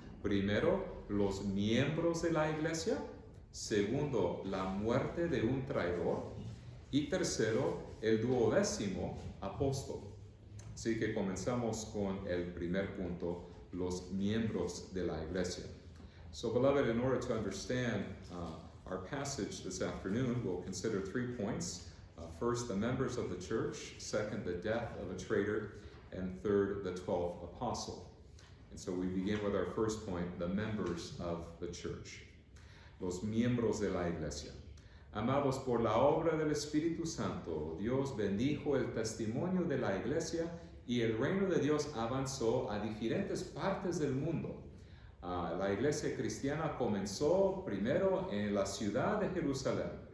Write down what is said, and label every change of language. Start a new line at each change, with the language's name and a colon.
Spanish: Primero, los miembros de la iglesia. Segundo, la muerte de un traidor. Y tercero, el 12º apóstol. Así que comenzamos con el primer punto, los miembros de la iglesia.
English: So, beloved, in order to understand our passage this afternoon, we'll consider 3 points. First, the members of the church. Second, the death of a traitor. And third, the 12th apostle. And so we begin with our first point, the members of the church.
Spanish: Los miembros de la iglesia. Amados, por la obra del Espíritu Santo, Dios bendijo el testimonio de la iglesia y el reino de Dios avanzó a diferentes partes del mundo. La iglesia cristiana comenzó primero en la ciudad de Jerusalén.